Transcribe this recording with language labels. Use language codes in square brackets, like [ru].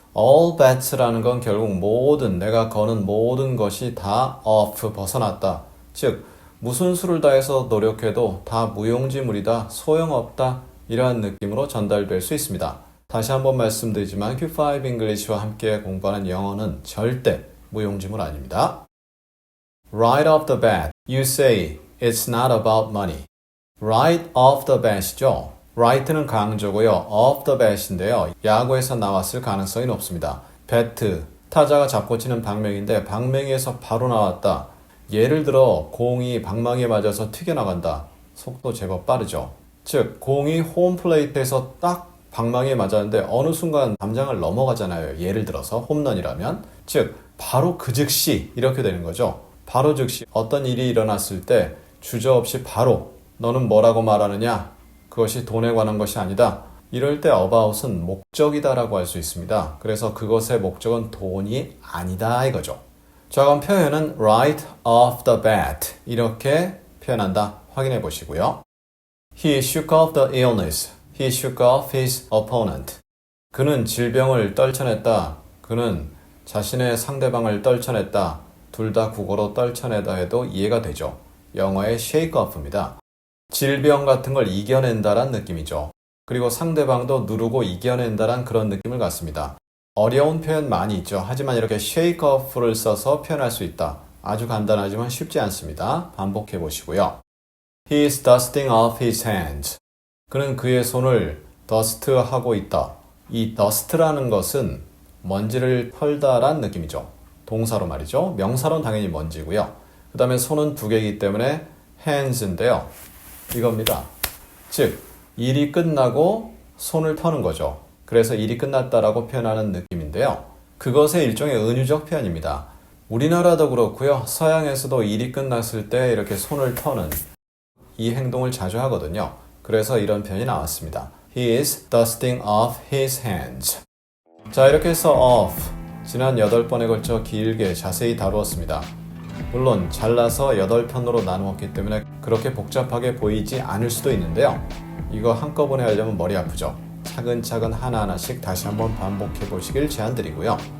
[en] All bets [ko] 라는 건 결국 모든, 내가 거는 모든 것이 다 off, 벗어났다. 즉, 무슨 수를 다해서 노력해도 다 무용지물이다, 소용없다 이러한 느낌으로 전달될 수 있습니다. 다시 한번 말씀드리지만 Q5 English와 함께 공부하는 영어는 절대 무용지물 아닙니다. [en] Right off the bat, you say it's not about money. Right off the bat [ko] 이죠. right는 강조고요. [en] off the bat [ko] 인데요. 야구에서 나왔을 가능성이 높습니다. bat, 타자가 잡고 치는 방망이인데 방망이에서 바로 나왔다. 예를 들어 공이 방망이에 맞아서 튀겨나간다. 속도 제법 빠르죠. 즉 공이 홈플레이트에서 딱 방망이에 맞았는데 어느 순간 담장을 넘어가잖아요. 예를 들어서 홈런이라면. 즉 바로 그 즉시 이렇게 되는 거죠. 바로 즉시 어떤 일이 일어났을 때 주저없이 바로 너는 뭐라고 말하느냐? 그것이 돈에 관한 것이 아니다. 이럴 때 about은 목적이다라고 할 수 있습니다. 그래서 그것의 목적은 돈이 아니다 이거죠. 자, 그럼 표현은 [en] right off the bat [ko] 이렇게 표현한다. 확인해 보시고요. [en] He shook off the illness. He shook off his opponent. [ko] 그는 질병을 떨쳐냈다. 그는 자신의 상대방을 떨쳐냈다. 둘 다 국어로 떨쳐내다 해도 이해가 되죠. 영어의 shake off입니다. 질병 같은 걸 이겨낸다란 느낌이죠. 그리고 상대방도 누르고 이겨낸다란 그런 느낌을 갖습니다. 어려운 표현 많이 있죠. 하지만 이렇게 shake off를 써서 표현할 수 있다. 아주 간단하지만 쉽지 않습니다. 반복해 보시고요. [en] He is dusting off his hands. [ko] 그는 그의 손을 dust하고 있다. 이 dust라는 것은 먼지를 털다란 느낌이죠. 동사로 말이죠. 명사로는 당연히 먼지고요. 그 다음에 손은 두 개이기 때문에 hands인데요. 이겁니다. 즉 일이 끝나고 손을 터는 거죠. 그래서 일이 끝났다라고 표현하는 느낌인데요. 그것의 일종의 은유적 표현입니다. 우리나라도 그렇고요. 서양에서도 일이 끝났을 때 이렇게 손을 터는 이 행동을 자주 하거든요. 그래서 이런 표현이 나왔습니다. [en] He is dusting off his hands. [ko] 자, 이렇게 해서 off 지난 8번에 걸쳐 길게 자세히 다루었습니다. 물론 잘라서 8편으로 나누었기 때문에 그렇게 복잡하게 보이지 않을 수도 있는데요. 이거 한꺼번에 하려면 머리 아프죠. 차근차근 하나하나씩 다시 한번 반복해 보시길 제안드리고요.